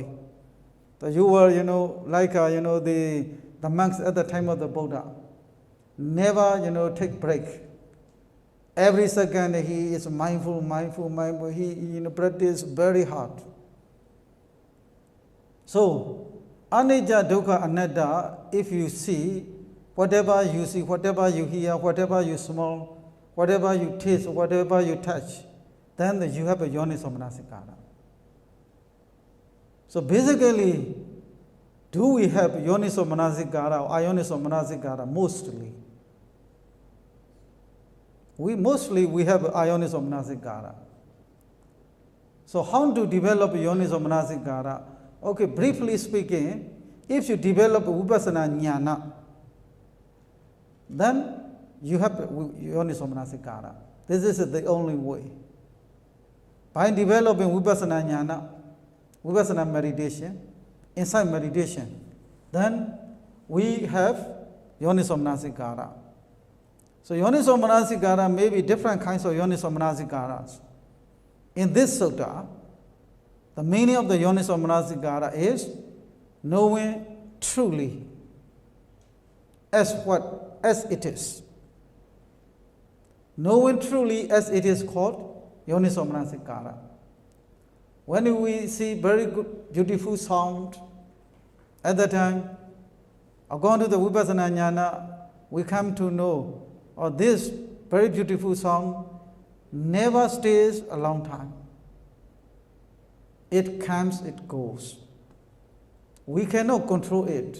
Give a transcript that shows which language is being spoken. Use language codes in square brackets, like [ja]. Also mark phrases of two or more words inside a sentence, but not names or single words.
[en] That you will, like the monks at the time of the Buddha, never, take break. Every second he is mindful. He, practice very hard. So, [pi] anicca, dukkha, anatta, [en] if you see, whatever you see, whatever you hear, whatever you smell, whatever you taste, whatever you touch, then you have a [pi] yoniso manasikara. [en] So basically, do we have [pi] yoniso manasikara [en] or [pi] ayoniso manasikara? [en] Mostly. We have [pi] ayoniso manasikara. [en] So how to develop [pi] yoniso manasikara? [en] Okay, briefly speaking, if you develop [pi] vipassana jnana, [en] then you have [pi] yoniso manasikara. [en] This is the only way. By developing [pi] vipassana jnana, [en] vipassana meditation, insight meditation, then we have [pi] yoniso manasikara. [en] So [pi] yoniso manasikara [en] may be different kinds of [pi] yoniso manasikaras. [en] In this sutta, the meaning of the [pi] yoniso manasikara [en] is knowing truly as it is. Knowing truly as it is called [pi] yoniso manasikara. [en] When we see very good, beautiful sound, At that time, according to the [pi] Vipassana Jnana, [en] we come to know, or this very beautiful song never stays a long time. It comes, it goes. We cannot control it.